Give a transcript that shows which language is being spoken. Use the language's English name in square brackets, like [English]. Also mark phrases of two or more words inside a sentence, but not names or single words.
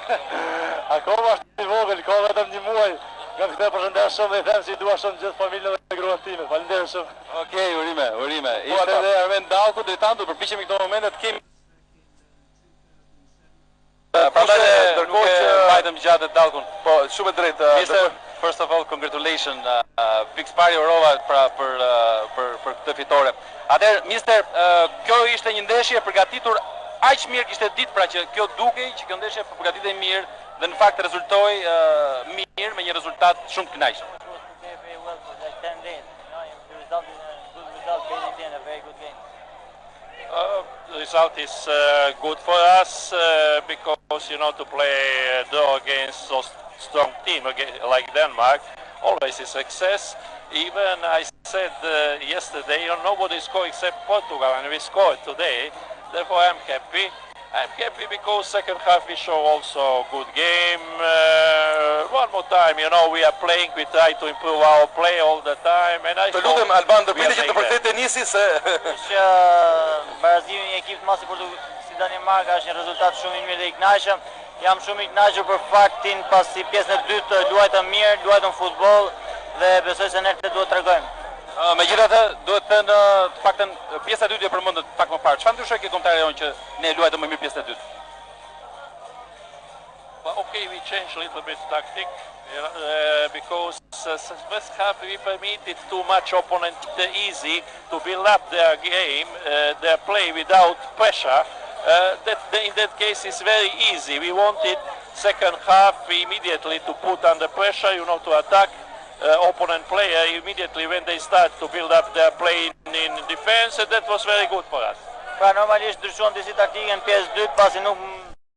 [Albanian] Akoma është i vogël, ka vetëm 1 muaj. Nga këtë përshëndes shumë dhe i them se i dua shumë gjithë familjen dhe gruan time. Faleminderit shumë. Okej, urime. Ishte edhe Armend Dalku, Dritan, do përpiqemi këto momente të kemi. Prandaj ndërkohë që mbajtëm gjatë Dalkun. Po, shumë drejtë. [English] Mister, first of all, congratulations. [Albanian] Pikësparje urova për këtë fitore. Atëherë, mister, kjo ishte një ndeshje përgatitur aq mirë kishte ditë, pra që kjo dukej që kjo ndeshje përgatitej mirë dhe në fakt rezultoi mirë me një rezultat shumë të kënaqshëm. [English] The result is good for us because, to play draw against so strong team like Denmark always is success. Even I said yesterday, nobody scored except Portugal, and we scored today. Therefore, I'm happy. I'm happy because second half we show also good game. One more time, we are playing. We try to improve our play all the time. And I [Albanian] të lutem Alban Dërbili që të përkthej tenisi se që barazimi i një ekip të mos si Danimarka është një rezultat shumë i mirë dhe i kënaqshëm. Jam shumë i kënaqur për faktin pasi pjesën e dytë luajtëm mirë, luajtëm futboll dhe besoj se ne këtë duhet t'tregojmë. Megjithatë, duhet të thënë të paktën pjesa e dytë e përmendët pak më parë. Çfarë ndryshoi ke kontari jonë që ne luajtëm më mirë pjesën e dytë? [English] Okay, we changed a little bit tactic because first half we permitted too much opponent easy to build up their game, their play without pressure. In that case it's very easy. We wanted second half immediately to put under pressure, to attack opponent player immediately when they start to build up their play in defense, and that was very good for us. [Albanian] Pra normalisht ndryshon disi taktike në pjesë dytë pasi nuk